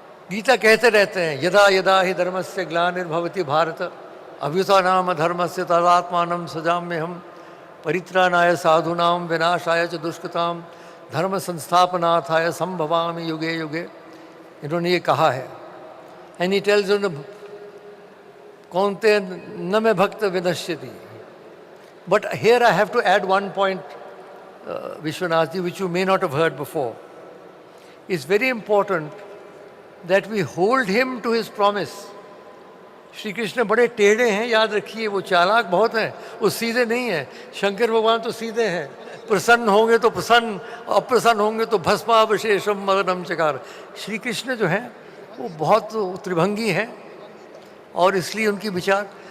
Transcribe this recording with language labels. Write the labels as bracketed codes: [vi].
[hi] गीता कहते रहते हैं [sa] यदा यदा हि धर्मस्य ग्लानिर्भवति भारत अभ्युत्थानाम धर्मस्य तदात्मानं सृजाम्यहम् परित्राणाय साधूनां विनाशाय च दुष्कृतां धर्म संस्थापनार्थाय संभवामि युगे युगे. [hi] इन्होंने ये कहा है. [en] and he tells [sa] कौनते न में भक्त विनश्यति. [en] But here I have to add one point, Vishwanathji, which you may not have heard before. It's very important that we hold him to his promise. [hi] Shri Krishna बड़े टेढ़े हैं, याद रखिए. वो चालाक बहुत हैं, वो सीधे नहीं हैं. शंकर भगवान तो सीधे हैं. प्रसन्न होंगे तो प्रसन्न, अप्रसन्न होंगे तो [sa] भस्मावशेषम मदनम चकार. [hi] श्री कृष्ण जो हैं वो बहुत त्रिभंगी हैं और इसलिए उनकी विचार.